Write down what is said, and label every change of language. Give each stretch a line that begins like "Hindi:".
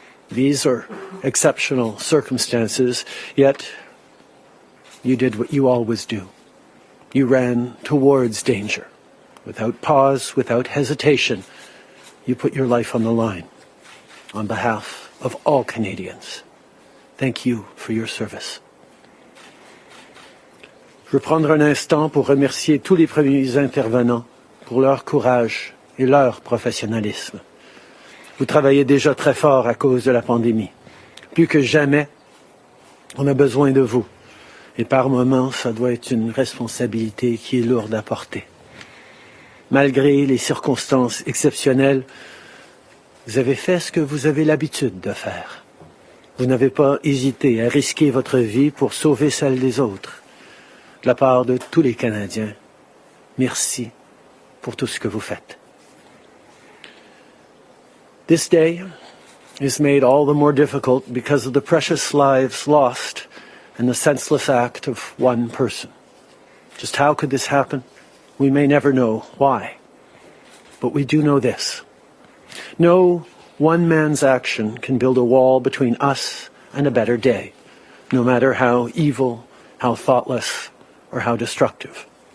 English: These are exceptional circumstances, yet you did what you always do. You ran towards danger. Without pause, without hesitation, you put your life on the line on behalf of all Canadians. Thank you for your service.
French: Je veux prendre un instant pour remercier tous les premiers intervenants pour leur courage et leur professionnalisme. Vous travaillez déjà très fort à cause de la pandémie. Plus que jamais, on a besoin de vous. Et par moments, ça doit être une responsabilité qui est lourde à porter. Malgré les circonstances exceptionnelles, vous avez fait ce que vous avez l'habitude de faire. Vous n'avez pas hésité à risquer votre vie pour sauver celle des autres. De la part de tous les Canadiens, merci pour tout ce que vous faites.
English: This day is made all the more difficult because of the precious lives lost and the senseless act of one person. Just how could this happen? We may never know why. But we do know this. No one man's action can build a wall between us and a better day, no matter how evil, how thoughtless, or how destructive.